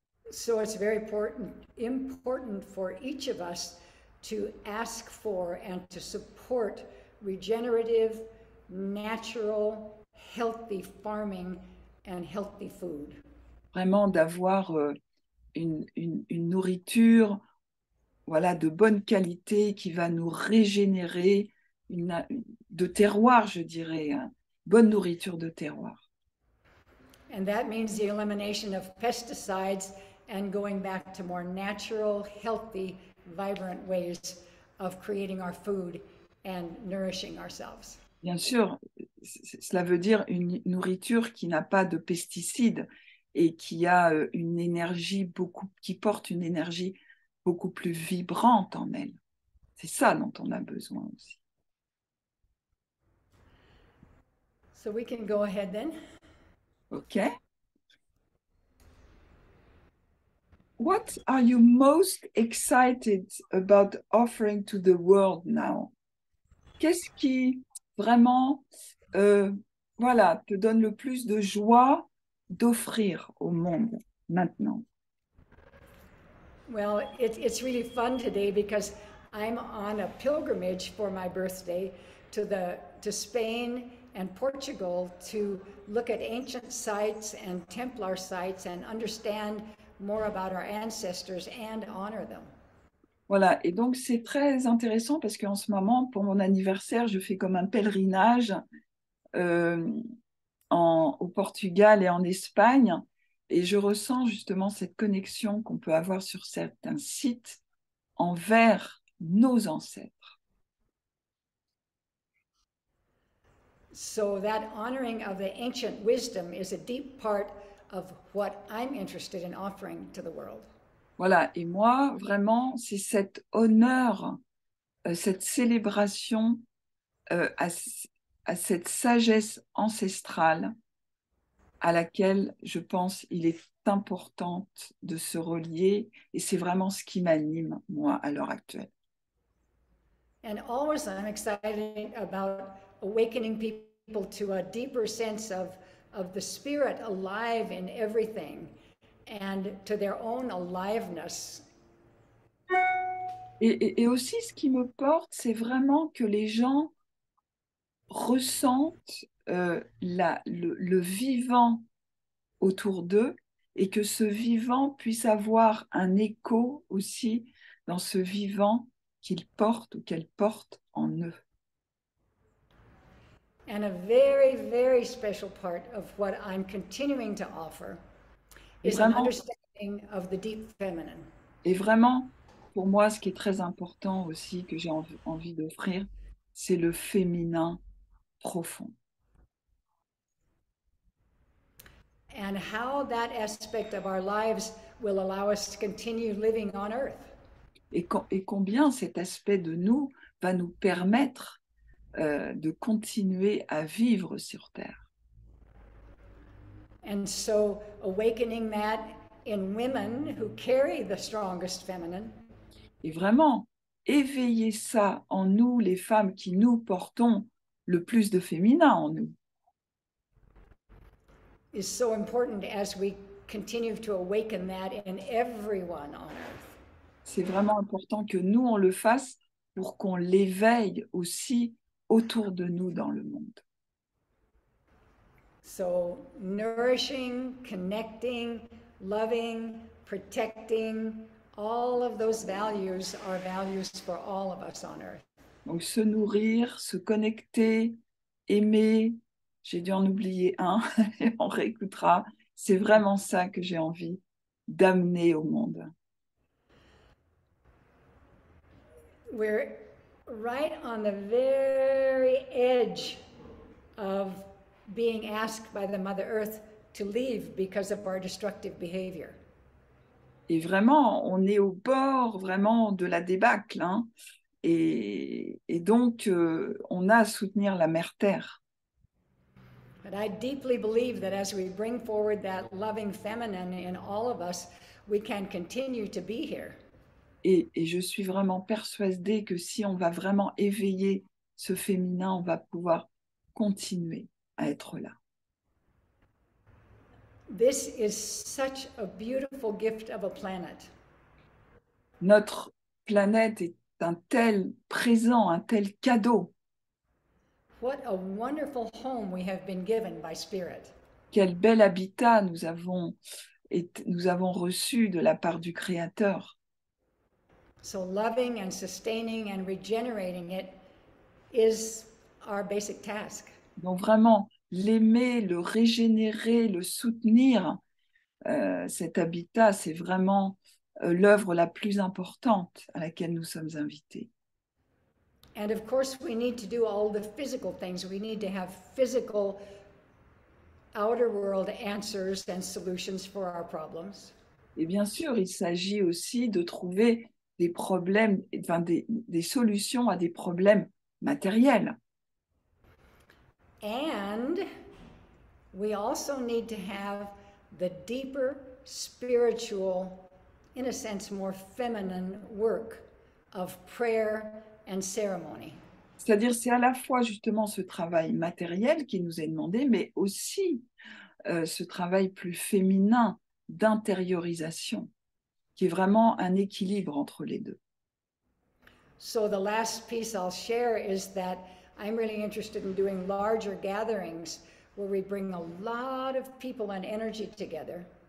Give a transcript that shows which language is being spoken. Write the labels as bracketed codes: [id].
[en] So it's very important for each of us to ask for and to support regenerative, natural, healthy farming and healthy food. [fr] Vraiment d'avoir une nourriture voilà, de bonne qualité qui va nous régénérer, de terroir, je dirais, hein, bonne nourriture de terroir. And that means the elimination of pesticides and going back to more natural, healthy, vibrant ways of creating our food and nourishing ourselves. Bien sûr, cela veut dire une nourriture qui n'a pas de pesticides et qui a une énergie qui porte une énergie beaucoup plus vibrante en elle. C'est ça dont on a besoin aussi. [en] So we can go ahead then. Okay. What are you most excited about offering to the world now? [fr] Qu'est-ce qui vraiment voilà, te donne le plus de joie d'offrir au monde maintenant? [en] Well, it's really fun today because I'm on a pilgrimage for my birthday to Spain and Portugal to look at ancient sites and Templar sites and understand more about our ancestors and honor them. [fr] Voilà, et donc c'est très intéressant parce qu'en ce moment, pour mon anniversaire, je fais comme un pèlerinage au Portugal et en Espagne, et je ressens justement cette connexion qu'on peut avoir sur certains sites envers nos ancêtres. [en] So that honoring of the ancient wisdom is a deep part of what I'm interested in offering to the world. [fr] Voilà, et moi, vraiment, c'est cet honneur, cette célébration à cette sagesse ancestrale à laquelle je pense il est important de se relier, et c'est vraiment ce qui m'anime, moi, à l'heure actuelle. [en] And always I'm excited about awakening people to a deeper sense of the spirit alive in everything and to their own aliveness. [fr] Et aussi, ce qui me porte, c'est vraiment que les gens ressentent le vivant autour d'eux et que ce vivant puisse avoir un écho aussi dans ce vivant qu'ils portent ou qu'elles portent en eux. [en] And a very, very special part of what I'm continuing to offer is an understanding of the deep feminine. [fr] Et vraiment, pour moi, ce qui est très important aussi, que j'ai envie d'offrir, c'est le féminin profond. [en] And how that aspect of our lives will allow us to continue living on earth. [fr] Et combien cet aspect de nous va nous permettre de continuer à vivre sur Terre. [en] And so awakening that in women who carry the strongest feminine. [fr] Et vraiment, éveiller ça en nous, les femmes qui nous portons le plus de féminin en nous. [en] Is so important as we continue to awaken that in everyone on earth. [fr] C'est vraiment important que nous, on le fasse pour qu'on l'éveille aussi autour de nous dans le monde. [en] So nourishing, connecting, loving, protecting, all of those values are values for all of us on earth. [fr] Donc se nourrir, se connecter, aimer, j'ai dû en oublier un, et on réécoutera. C'est vraiment ça que j'ai envie d'amener au monde. [en] We're right on the very edge of being asked by the Mother Earth to leave because of our destructive behavior. [fr] Et vraiment, on est au bord vraiment de la débâcle, hein. Et donc, on a à soutenir la Mère Terre. [en] But I deeply believe that as we bring forward that loving feminine in all of us, we can continue to be here. [fr] Et je suis vraiment persuadée que si on va vraiment éveiller ce féminin, on va pouvoir continuer à être là. [en] This is such a beautiful gift of a planet. [fr] Notre planète est un tel présent, un tel cadeau. [en] What a wonderful home we have been given by Spirit. [fr] Quel bel habitat nous avons reçu de la part du Créateur. [en] So loving and sustaining and regenerating it is our basic task. [fr] Donc vraiment, l'aimer, le régénérer, le soutenir, cet habitat, c'est vraiment l'œuvre la plus importante à laquelle nous sommes invités. [en] And of course, we need to do all the physical things. We need to have physical outer world answers and solutions for our problems. [fr] Et bien sûr, il s'agit aussi de trouver des problèmes, enfin des solutions à des problèmes matériels. [en] And we also need to have the deeper spiritual, in a sense, more feminine work of prayer and ceremony. [fr] C'est-à-dire, c'est à la fois justement ce travail matériel qui nous est demandé, mais aussi ce travail plus féminin d'intériorisation, qui est vraiment un équilibre entre les deux. [en] So the last piece I'll share is that I'm really interested in doing larger gatherings where we bring a lot of people and energy together.